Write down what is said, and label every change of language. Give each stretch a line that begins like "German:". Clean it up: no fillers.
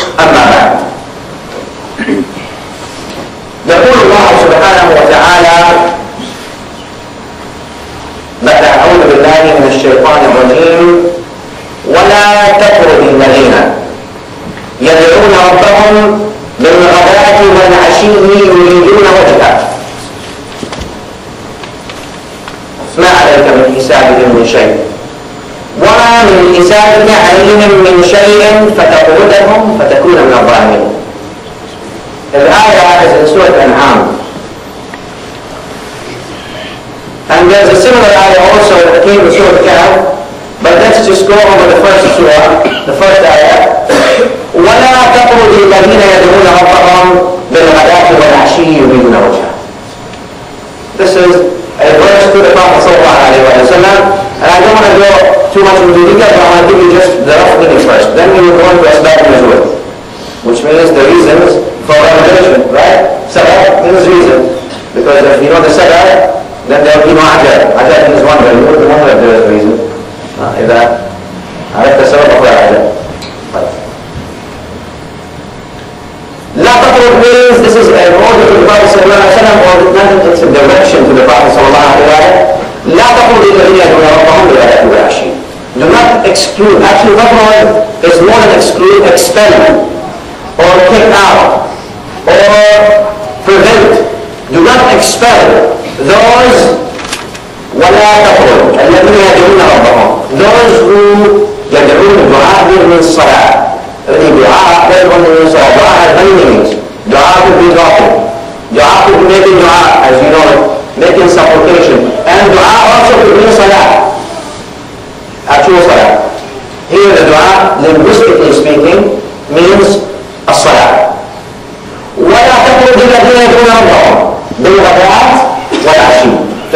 Arabic: أما بعد، يقول الله سبحانه وتعالى بعد أعوذ بالله من الشيطان الرجيم: ولا تطرد الذين يدعون ربهم بالغداة والعشي يريدون وجهه ما عليك من حسابهم من شيء وما من حسابك عليهم من شيء فتطردهم فتكون من الظالمين.
English: الآية is in Surah Al Anam, and there's a similar ayah also that came in Surah Al, but let's just go over the first surah, the first ayah.
Arabic: ولا تطرد الذين يدعون ربهم بالغداة والعشي يريدون وجهه.
English: This is a verse to the Prophet sallallahu alaihi wasallam, and I don't want to go too much into detail, but I want to give you just the rough meaning first. Then we will go into asbab al-nuzul, which means the reasons for revelation, right? Sabab means reason, because if you know the sabab, then there will be no ajab. Ajab means wonder. You know the wonder if there is a reason.
Arabic: إذا عرفت السبب فهو عجب. لا تطرد
English: means this is an order to the Prophet sallallahu alaihi wasallam, or it's a direction to the Prophet sallallahu alaihi wasallam.
Arabic: لا تطرد الذين يدعون ربهم بالغداة والعشي.
English: Do not exclude. Actually, tatrud is more than exclude, expel, or kick out, or prevent. Do not expel those
Arabic: ولا تطرد الذين يدعون ربهم.
English: Those who
Arabic: يدعون الدعاء من الصلاة.
English: The dua means dua has many meanings. Dua could be talking. Dua could be making dua, as you know, making supplication. And dua also could mean salah. Actual salah. Here the dua, linguistically speaking, means الصلاة.
Arabic: ولا تطرد الذين يدعون ربهم بالغداة والعشي.